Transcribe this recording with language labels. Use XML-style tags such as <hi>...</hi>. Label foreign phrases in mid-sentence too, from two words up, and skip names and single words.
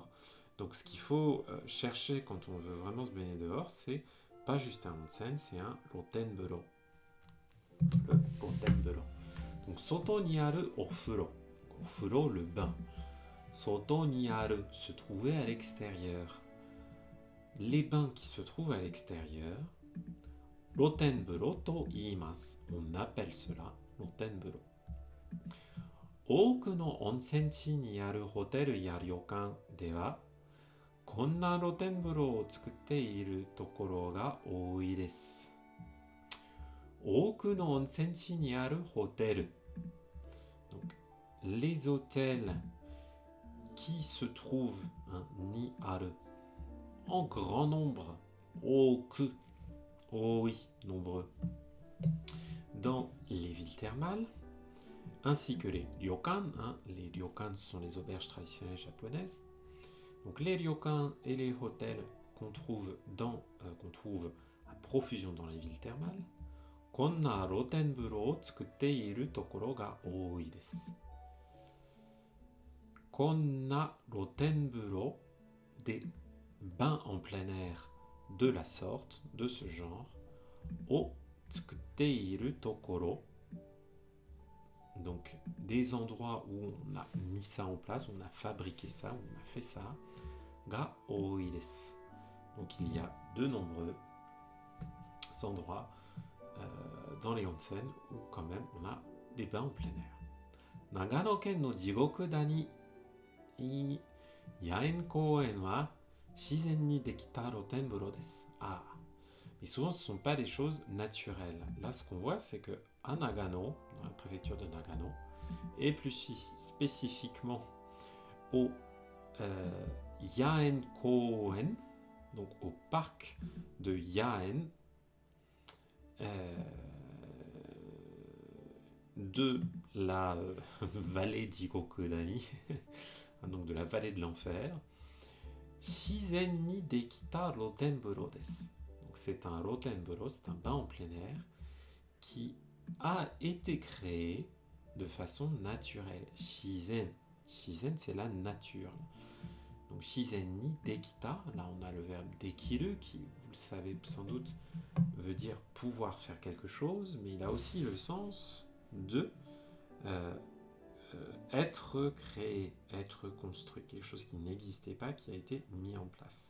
<fr>Donc ce qu'il faut chercher quand on veut vraiment se baigner dehors, c'est pas juste un onsen, c'est un rotenburo. Le rotenburo. Donc</fr> <ja>外にあるお風呂. Ofuro,</ja> <fr>le bain.</fr> <ja>外にある,</ja> <fr>se trouver à l'extérieur. Les bains qui se trouvent à l'extérieur,</fr> <ja>露天風呂といいます.</ja> <fr>On appelle cela rotenburo.</fr> <ja>多くの温泉地にあるホテルや旅館ではこんな露天風呂を作っているところが多いです。多くの温泉地にあるホテル。</ja> <fr>Donc, les hôtels qui se trouvent,</fr> <ja>にある,</ja> <fr>en grand nombre, oku, oui, nombreux, dans les villes thermales, ainsi que les ryokan. Les ryokan sont les auberges traditionnelles japonaises. Donc les ryokan et les hôtels qu'on trouve à profusion dans les villes thermales,</fr> <ja>こんな露天風呂を作っているところが多いです. こんな露天風呂,</ja> <fr>des bains en plein air de la sorte, de ce genre,</fr> <ja>を作っているところ,</ja> <fr>Donc des endroits où on a mis ça en place, on a fabriqué ça, on a fait ça,</fr> <ja>が多いです.</ja> <fr>Donc il y a de nombreux endroits dans les onsen où quand même on a des bains en plein air.</fr> <ja>長野県の地獄谷野猿公苑は自然にできた露天風呂です.</ja> <fr>Ah, mais souvent ce ne sont pas des choses naturelles. Là, ce qu'on voit, c'est que à Nagano, dans la préfecture de Nagano, et plus spécifiquement au Yaen Koen, donc au parc de Yaen, de la vallée d'Igokudani, donc de la vallée de l'enfer,</fr> <ja>自然にできた露天風呂です.</ja> <fr>Donc c'est un rotenburo, c'est un bain en plein air qui a été créé de façon naturelle. Shizen. Shizen, c'est la nature. Donc</fr> <ja>自然にできた,</ja> <fr>là on a le verbe dekiru qui, vous le savez sans doute, veut dire pouvoir faire quelque chose, mais il a aussi le sens de être créé, être construit, quelque chose qui n'existait pas, qui a été mis en place.</fr>